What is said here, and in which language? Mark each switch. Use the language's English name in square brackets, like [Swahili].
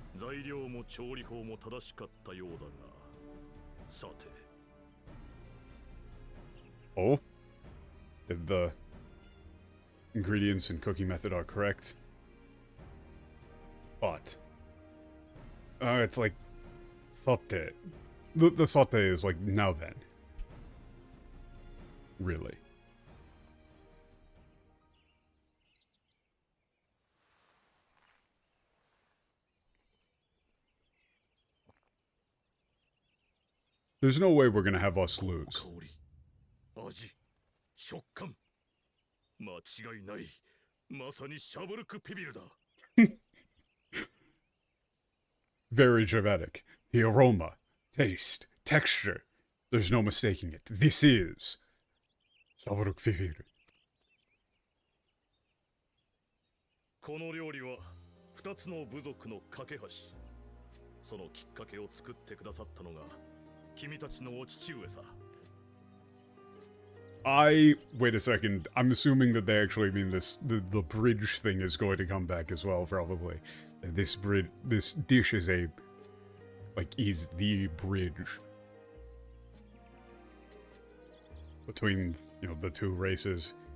[Japanese] 材料も調理法も正しかったようだが、さて。 Oh? [English] If the ingredients and cooking method are correct. But... it's like... Saute. The saute is like, now then. Really. There's no way we're gonna have us lose. [Japanese] 味、食感、間違いない。まさにシャブルクピビルだ。 [English] Very dramatic. The aroma, taste, texture. There's no mistaking it. This is Shabaruk Pibiru. [Japanese] この料理は2つの部族の架け橋。そのきっかけを作ってくださったのが君たちのお父上さ。 [English] Wait a second. I'm assuming that they actually mean this. The bridge thing is going to come back as well, probably. This dish is is the bridge between, the two races.